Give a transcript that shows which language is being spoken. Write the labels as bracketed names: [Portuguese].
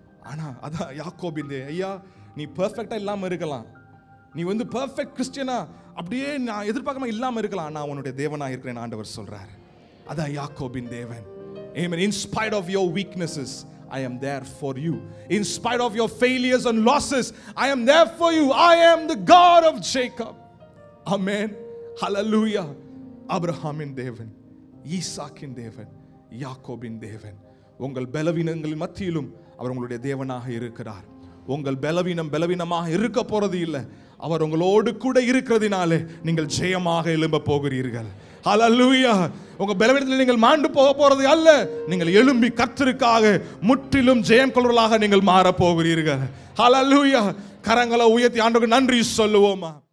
[Tamil] ஆனா அதான் யாக்கோபின் ஐயா, நீ பெர்ஃபெக்ட்டா இல்லாம இருக்கலாம், நீ பெர்ஃபெக்ட் கிறிஸ்டியனா அப்படியே நான் எதிர்பார்க்காம இல்லாம இருக்கலாம், நான் உன்னுடைய தேவனா இருக்கிறேன் ஆண்டவர் சொல்றாரு. அதான் யாக்கோபின் தேவன். Amen. [English] In spite of your weaknesses, I am there for you. In spite of your failures and losses, I am there for you. I am the God of Jacob. Amen. Hallelujah. [Tamil] ஆபிரகாமின் தேவன், ஈசாக்கின் தேவன், யாக்கோபின் தேவன். உங்கள் பலவீனங்களின் மத்தியிலும் அவர் உங்களுடைய தேவனாக இருக்கிறார். உங்கள் பலவீனமாக இருக்க போறது இல்லை. அவர் உங்களோடு கூட இருக்கிறதுனாலே நீங்கள் ஜெயமாக எழும்ப போகிறீர்கள். ஹல்லேலூயா. உங்க பலவீனத்தில் நீங்கள் மாண்டு போக போறது அல்ல. நீங்கள் எழும்பி கர்த்தருக்காக முற்றிலும் ஜெயம் கொள்வர்களாக நீங்கள் மாற போகிறீர்கள். ஹல்லேலூயா. கரங்களை உயர்த்தி ஆண்டவருக்கு நன்றி சொல்லுவோமா?